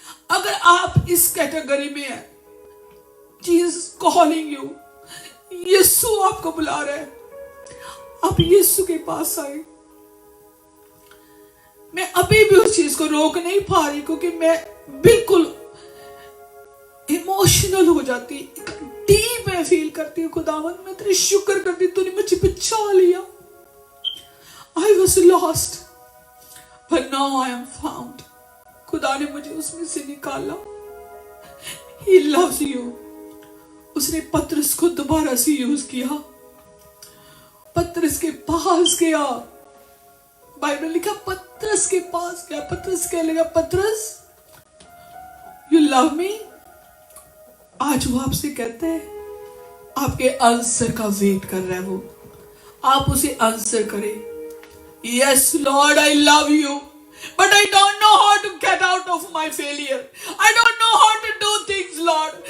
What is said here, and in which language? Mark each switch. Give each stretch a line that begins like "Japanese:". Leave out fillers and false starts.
Hindi: अगर आप इस कैटेगरी में हैं,
English: Jesus calling you,
Hindi: यीशु आपको बुला रहा है, आप यीशु के पास आए। मैं अभी भी उस चीज को रोक नहीं पा रही, क्योंकि मैं बिल्कुल इमोशनल हो जाती, डीप में फील करती हूँ। खुदावन मैं तेरे शुक्र करती, तूने मुझे बचा लिया।
English: I was lost, but now I am found।
Hindi: खुदा ने मुझे उसमें से निकाला।
English: He loves you।
Hindi: उसने पतरस को दोबारा से यूज किया, पतरस के पास गया। बाइबल लिखा पतरस के पास गया। पतरस क्या लगा, पतरस
English: You love me.
Hindi: आज वो आपसे कहते हैं, आपके आंसर का वेट कर रहा है वो, आप उसे आंसर करें।
English: Yes Lord, I love you, but I don't know how to get out of my failure. I don't know how to do things, Lord.